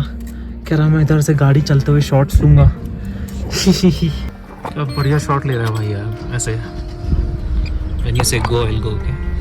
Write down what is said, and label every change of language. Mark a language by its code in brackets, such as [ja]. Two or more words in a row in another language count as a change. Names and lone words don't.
[hi] कह रहा मैं इधर से गाड़ी चलते हुए शॉट्स लूंगा। अब बढ़िया शॉट ले रहा है भाई यार ऐसे। [en] When you say go, I'll go, okay?